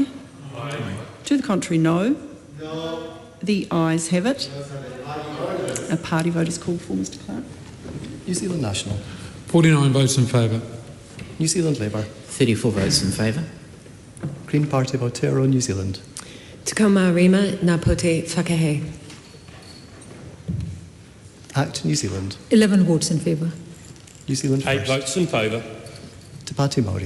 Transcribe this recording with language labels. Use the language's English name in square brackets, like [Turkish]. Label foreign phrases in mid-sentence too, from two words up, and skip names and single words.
[English] Aye. To the contrary, no. No. The ayes have it. A party vote is called for, Mr Clerk. New Zealand National. 49 votes in favour. New Zealand Labour. 34 votes in favour. Green Party of Aotearoa, New Zealand. [Māori] Te kau mā rima ngā poti whakahei. [English] Act New Zealand. 11 votes in favour. New Zealand 8 First. votes in favour. Te Pāti Māori.